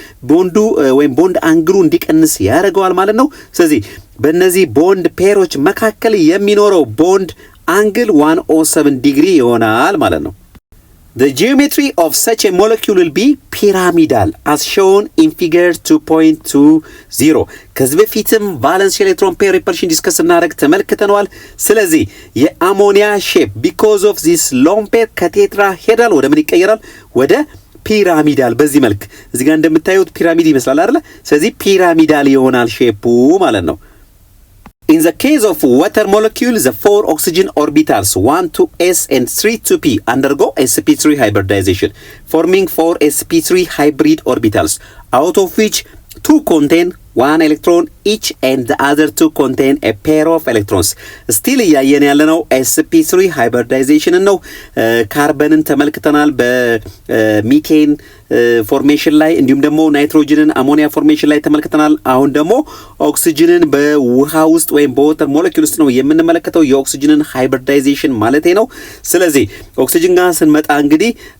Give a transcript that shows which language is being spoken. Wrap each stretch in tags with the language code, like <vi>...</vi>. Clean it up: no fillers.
<am>ቦንዱ ወይም ቦንድ አንግሉ እንዲቀንስ ያደርገዋል ማለት ነው። ስለዚህ በእነዚህ ቦንድ ፔሮች መካከል የሚኖረው ቦንድ አንግል 107 ዲግሪ ይሆናል ማለት ነው።</am> <en>The geometry of such a molecule will be pyramidal as shown in figure 2.20</en> <am>ከዚህ በፊትም ቫለንስ ኤሌክትሮን ፔር ሪፐልሽን ዲስከስ እናደርግ ተመልክተናል። ስለዚህ የአሞኒያ ሼፕ</am> <en>because of this lone pair</en> <am>ከቴትራሄድራል ወደ ምን ይቀየራል? ወደ ፒራሚዳል። በዚህ መልክ እዚህ ጋር እንደምታዩት ፒራሚድ ይመስላል አይደል? ስለዚህ ፒራሚዳል ይሆናል ሼፑ ማለት ነው።</am> <en>In the case of water molecule, the 4 oxygen orbitals 1 to S and 3 to P undergo sp3 hybridization, forming 4 sp3 hybrid orbitals, out of which 2 contain 1 electron each and the other 2 contain a pair of electrons.</en> <am>Still እያየን ያለነው sp3 hybridization ነው። ካርበንን ተመልክተናል በሚቴን ፎርሜሽን ላይ እንዲሁም ደግሞ ናይትሮጅንን አሞኒያ ፎርሜሽን ላይ ተመልክተናል። አሁን ደግሞ ኦክሲጅንን በውሃ ውስጥ ወይም በወተር ሞለኪውል ውስጥ ነው የምንመለከተው የኦክሲጅንን ሃይብሪዳይዜሽን ማለት ነው። ስለዚህ ኦክሲጅን ጋር ስንመጣ እንግዲህ</am>